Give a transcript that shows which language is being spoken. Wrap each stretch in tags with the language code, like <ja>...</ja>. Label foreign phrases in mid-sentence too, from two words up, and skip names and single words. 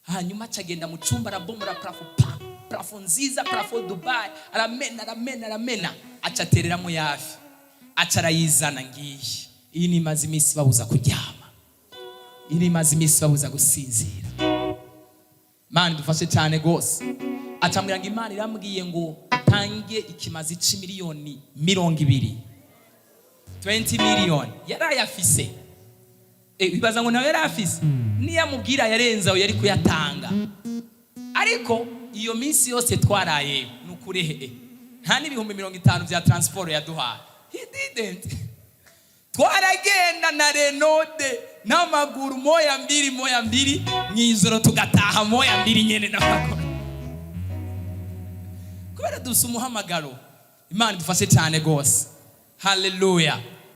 <rn>hanyuma acagenda mu cyumba arabomora parafo nziza, parafo Dubai, aramena acatereramo yafi, acarayizana. Ngiyi iyi ni imaze iminsi babuza kuryama, iyi ni imaze iminsi babuza gusinzira. Imana dufashe cyane gose. Acambwira ngo Imana irambwiye ngo tange ikimazi $20 million 20 million yarayafise. Bibaza ngo nawe yarafise, niyamubwira yarenzaho yari kuyatanga. Ariko iyo minsi yose twaraye nukurehe nta n'ibihumbi 50 bya transport yaduhaye.</rn> <en>He didn't.</en> <rn>Twaragenda na Renode n'amaguru moya mbiri mw'ijoro tugataha moya mbiri nyene n'amaguru. Kubera dusa umuhamagaro. Imana dufashe cyane gose. Hallelujah.</rn>